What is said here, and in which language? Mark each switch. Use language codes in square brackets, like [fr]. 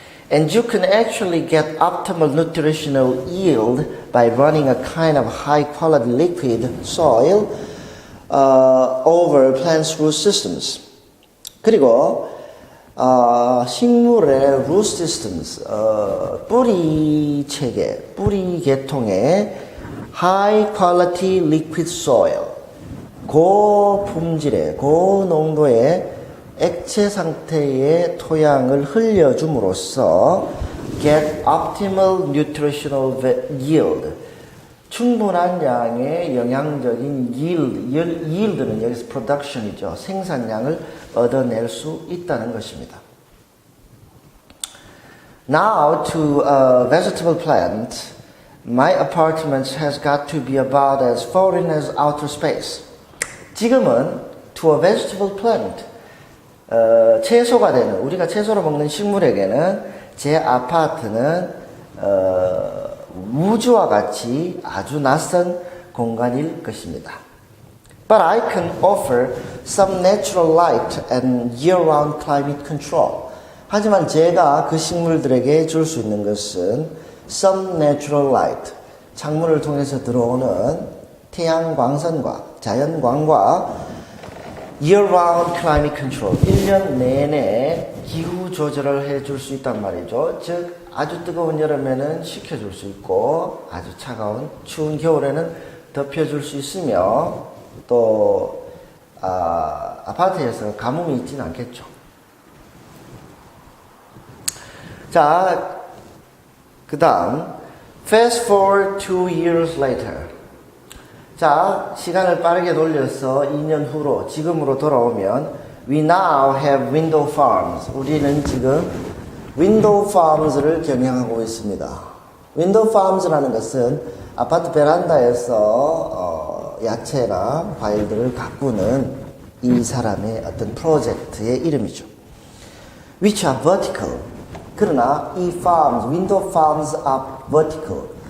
[en] And you can actually get optimal nutritional yield by running a kind of high quality liquid soil over plants' root systems. [ko] 그리고 식물의 [en] root systems, [ko] 뿌리 체계, 뿌리 계통의 [en] high quality liquid soil, [ko] 고품질의, 고농도의 액체 상태의 토양을 흘려줌으로써 [en] get optimal nutritional yield, [ko] 충분한 양의 영양적인 yield는 여기서 production이죠. 생산량을 얻어낼 수 있다는 것입니다. [en] Now to a vegetable plant, my apartment has got to be about as foreign as outer space. [ko] 지금은 [en] to a vegetable plant, [ko] 채소가 되는, 우리가 채소로 먹는 식물에게는 제 아파트는 우주와 같이 아주 낯선 공간일 것입니다. [en] But I can offer some natural light and year-round climate control. [ko] 하지만 제가 그 식물들에게 줄 수 있는 것은 [en] some natural light, [ko] 창문을 통해서 들어오는 태양 광선과 자연광과 [en] year-round climate control, [ko] 1년 내내 기후 조절을 해줄 수 있단 말이죠. 즉 아주 뜨거운 여름에는 식혀줄 수 있고 아주 차가운 추운 겨울에는 덮여줄 수 있으며 또 아파트에서 가뭄이 있지는 않겠죠. 자, 그 다음 [en] fast forward [ko] 2 years later. 자, 시간을 빠르게 돌려서 2년 후로 지금으로 돌아오면 [en] we now have window farms. [ko] 우리는 지금 window farms를 경영하고 있습니다. window farms라는 것은 아파트 베란다에서 야채나 과일들을 가꾸는 이 사람의 어떤 프로젝트의 이름이죠. [en] which are vertical. [ko] 그러나 이 [en] farms, window farms are vertical.